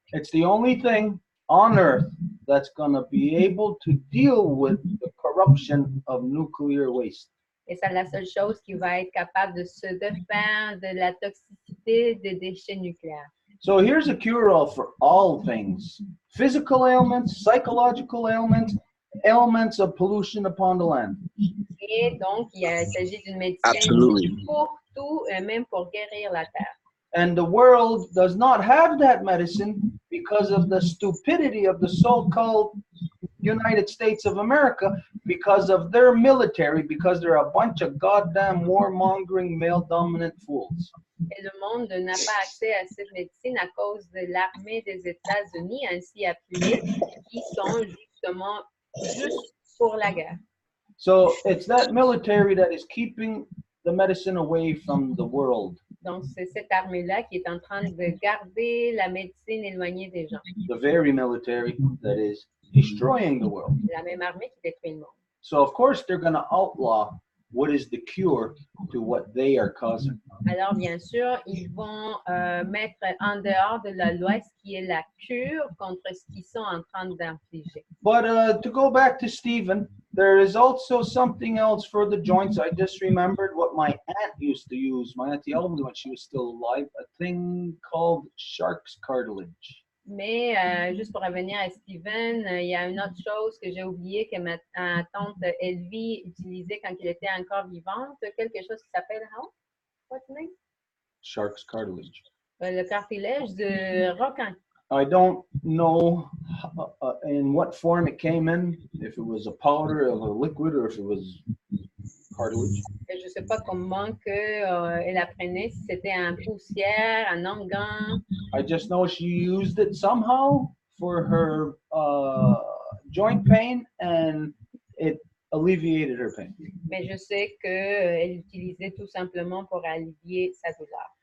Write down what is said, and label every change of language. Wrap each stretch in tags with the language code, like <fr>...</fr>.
<en>It's the only thing on Earth that's going to be able to deal with the corruption of nuclear waste.</en> <fr>Et c'est la seule chose qui va être capable de se défaire de la toxicité des déchets nucléaires.</fr> <en>So here's a cure-all for all things: physical ailments, psychological ailments, ailments of pollution upon the land.</en> <fr>Et donc, il s'agit d'une médecine</fr> <en>Absolutely.</en> <fr>pour tout, même pour guérir la terre.</fr> <en>And the world does not have that medicine because of the stupidity of the so-called United States of America, because of their military, because they're a bunch of goddamn warmongering, male-dominant fools.</en> <fr>Et le monde n'a pas accès à cette médecine à cause de l'armée des États-Unis, ainsi appelée, qui sont justement juste pour la guerre.</fr> <en>So it's that military that is keeping the medicine away from the world.</en> <fr>Donc, c'est cette armée-là qui est en train de garder la médecine éloignée des gens.</fr> <en>The very military that is destroying the world.</en> <fr>La même armée qui détruit le monde.</fr> <en>So of course they're going to outlaw what is the cure to what they are causing.</en> <fr>Alors, bien sûr, ils vont mettre en dehors de la loi ce qui est la cure contre ce qu'ils sont en train d'infliger.</fr> <en>But to go back to Stephen, there is also something else for the joints. I just remembered what my aunt used to use, my Auntie Elma, when she was still alive, a thing called shark's cartilage.</en> <fr>Mais juste pour revenir à Steven, il y a une autre chose que j'ai oublié que ma tante Elvie utilisait quand il était encore vivante, quelque chose qui s'appelle</fr> <en>what's the name? Shark's cartilage.</en> <fr>Le cartilage de requin.</fr> <en>I don't know in what form it came in, if it was a powder, of a liquid, or if it was cartilage.</en> <fr>Je ne sais pas comment elle apprenait, si c'était en poussière, en onguent.</fr> <en>I just know she used it somehow for her joint pain, and it alleviated her pain.</en> <fr>Mais je sais qu'elle l'utilisait tout simplement pour allévier sa douleur.</fr>